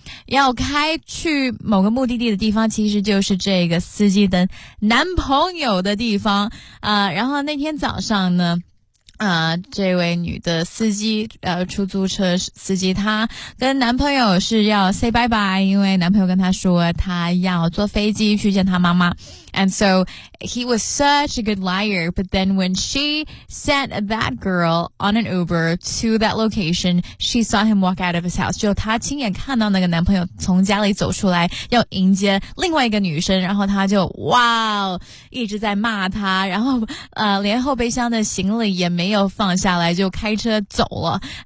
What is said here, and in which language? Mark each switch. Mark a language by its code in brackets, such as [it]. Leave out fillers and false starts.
[zh] 要开去某个目的地的地方，其实就是这个司机的男朋友的地方啊、然后那天早上呢这位女的司机出租车司机，她跟男朋友是要 [en] say bye bye, [zh] 因为男朋友跟她说她要坐飞机去见她妈妈。 [en] And so, he was such a good liar, but then when she sent that girl on an Uber to that location, she saw him walk out of his house. [zh] 就她亲眼看到那个男朋友从家里走出来要迎接另外一个女生，然后她就哇一直在骂她，然后连后备箱的行李也没有放下来就开车走了。